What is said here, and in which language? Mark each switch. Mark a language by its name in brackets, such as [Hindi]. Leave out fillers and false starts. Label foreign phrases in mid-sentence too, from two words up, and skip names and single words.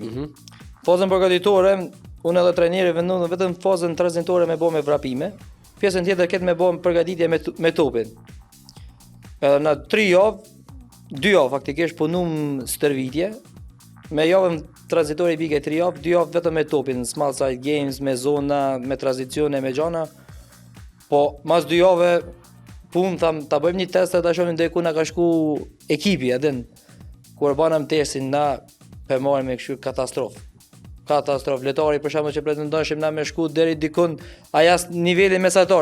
[Albanian] Fazën përgatitore, unë edhe trajneri vendon vetëm fazën tranzitore me bë me vrapime. Pjesën tjetër këtë me bë përgatitje me topin. Edhe në 3 javë, 2 javë faktikisht punum stërvitje. Me javën tranzitore i bige 3 javë, 2 javë vetëm me topin, [English] small side games, [Albanian] me zona, me tranzicione, me gjana. Po mas 2 javë punë tham ta bëjmë një test ta shohim deri ku na ka shku ekipi atë. Kur banam testin na pe marrim me kështu katastrofë. Lojtari për shembull që pretendonshim na me shku deri dikun ajas nivelin mesatar.